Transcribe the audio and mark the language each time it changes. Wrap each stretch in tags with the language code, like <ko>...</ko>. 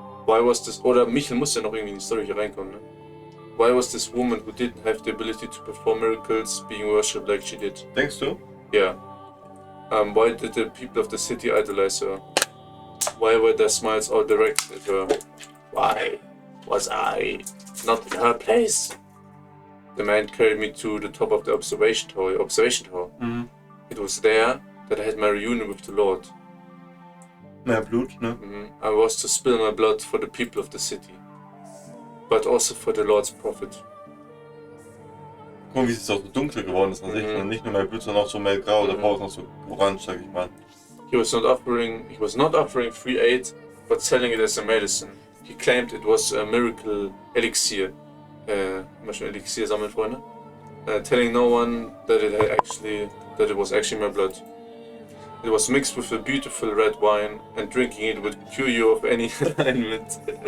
<en>Why was this,</en> <de>oder Michel muss ja noch irgendwie in die Story hier reinkommen, ne?</de> <en>Why was this woman who didn't have the ability to perform miracles being worshipped like she did?</en> <de>Denkst du?</de> <en>Yeah. Why did the people of the city idolize her? Why were their smiles all directed at her? Why was I not in her place? The man carried me to the top of the observation tower. Mhm. It was there that I had my reunion with the Lord.</en> <de>Mehr Blut, ne?</de> <en>I was to spill my blood for the people of the city, but also for the Lord's prophet.</en> <de>Guck mal, wie es auch so dunkel geworden ist an sich. Und nicht nur mehr Blut, sondern auch so mehr grau. Da braucht noch so orange, sag ich mal.</de> <en>He was not offering free aid, but selling it as a medicine. He claimed it was a miracle elixir.</en> <de>Immer schon Elixier sammeln, Freunde.</de> <en>Telling no one that it was actually my blood. It was mixed with a beautiful red wine, and drinking it would cure you of any ailment.</en>